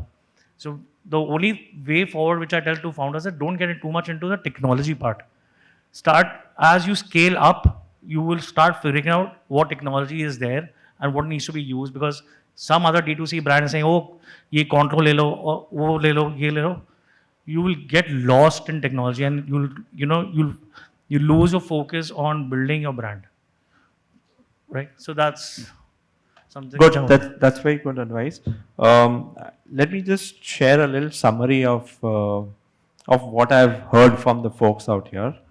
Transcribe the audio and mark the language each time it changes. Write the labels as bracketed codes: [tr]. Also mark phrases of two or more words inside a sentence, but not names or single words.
[en] So the only way forward, which I tell to founders, is don't get too much into the technology part. Start, as you scale up, you will start figuring out what technology is there and what needs to be used, because some other D2C brand is saying, oh, [hi] ये कंट्रोल ले लो, [en] or [hi] वो ले लो, ये ले लो. [en] You will get lost in technology and you'll lose your focus on building your brand, right? So that's something. Good. That's very good advice. Let me just share a little summary of what I've heard from the folks out here.